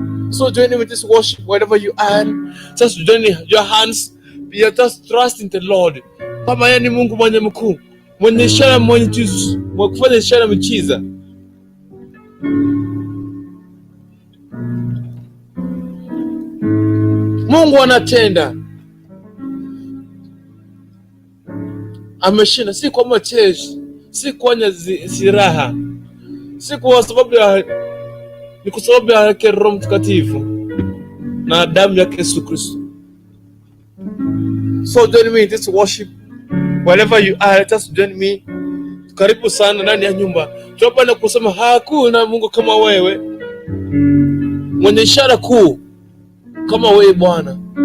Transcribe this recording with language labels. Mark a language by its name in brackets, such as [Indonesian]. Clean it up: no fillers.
[English] So join me with this worship wherever you are. Just join your hands. You just trust in the Lord. [Swahili] Kama yeye ni Mungu mwenye mkuu, mwenye ishara, mwenye Jesus, mwenye kufanya ishara miujiza. Mungu anatenda. Ameshinda, si kwa macheshi, si kwa siraha, si kwa sababu ya, ni kwa sababu ya Roho Mtakatifu na damu ya Yesu Kristo. [English] So join me in this worship wherever you are. Just join me. [Swahili] Karibu sana ndani ya nyumba. Tunapenda kusema hakuna Mungu kama wewe, mwenye ishara kuu kama wewe Bwana.